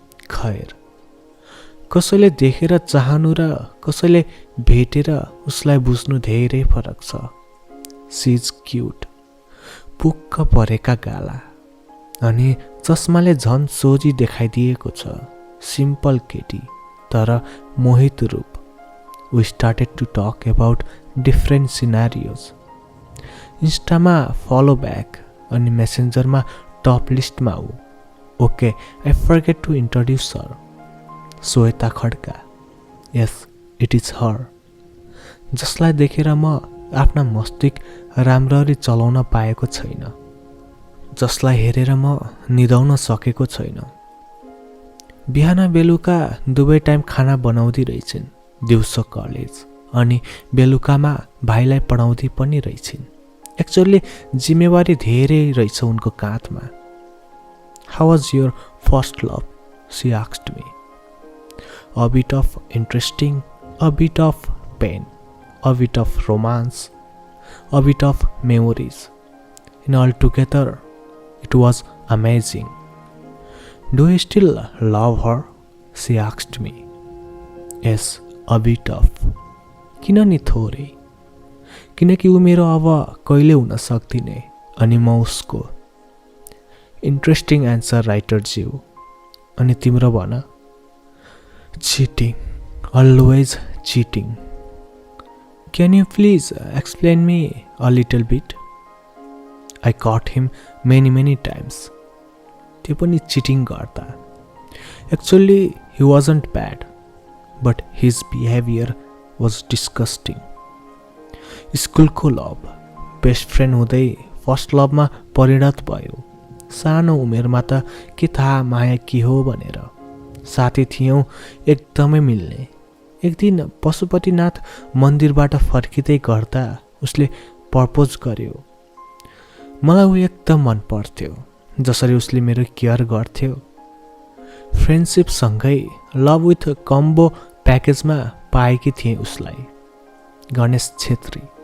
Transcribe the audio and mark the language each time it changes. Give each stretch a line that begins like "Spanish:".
Nepali: खैर, कसैले देखेर चाहनु र कसैले भेटेर उसलाई बुझ्नु धेरै फरक छ।
English: she is cute,
Nepali: पुक्क परेका गाला अनि चस्माले झन् सोझी देखाइदिएको छ। सिम्पल केटी तर मोहित रूप।
English: We started to talk about different scenarios.
Nepali: इन्स्टामा follow back अनि मेसेन्जरमा टप लिस्टमा ऊ।
English: Okay, I forget to introduce her. Shweta Khadka. Yes, it is her.
Nepali: जसलाई देखेर म आफ्ना मस्तिष्क राम्ररी चलाउन पाएको छैन, जसलाई हेरेर म निदाउन सकेको छैन। बिहान बेलुका दुवै टाइम खाना बनाउँदै रहेछन्। दिउँसो कलेज अनि बेलुकामा भाइलाई पढाउँदै पनि रहेछन्। एक्चुअली जिम्मेवारी धेरै रहेछ उनको काँधमा।
English: How was your first love? She asked me. A bit of interesting, a bit of pain, a bit of romance, a bit of memories. And altogether, it was amazing. Do you still love her? She asked me. Yes, a bit of.
Nepali: किन नि थोरै? किनकि ऊ मेरो अब कहिले हुन सक्दिने अनि म उसको।
English: interesting answer writer
Nepali: ज्यू। अनि तिम्रो भन?
English: Cheating, always cheating. Can you please explain me a little bit? I caught him many times.
Nepali: त्यो पनि चिटिङ गर्दा।
English: Actually, he wasn't bad, but his behavior was disgusting.
Nepali: स्कुलको लभ, बेस्ट फ्रेन्ड हुँदै first लभमा परिणत भयो। सानो उमेरमा त के थाहा माया के हो भनेर। साथी थियौँ, एकदमै मिल्ने। एक दिन पशुपतिनाथ मन्दिरबाट फर्किँदै गर्दा उसले प्रपोज गर्यो। मलाई ऊ एकदम मन पर्थ्यो, जसरी उसले मेरो केयर गर्थ्यो। फ्रेन्डसिपसँगै लभ विथ कम्बो प्याकेजमा पाएकी थिएँ उसलाई। गणेश छेत्री।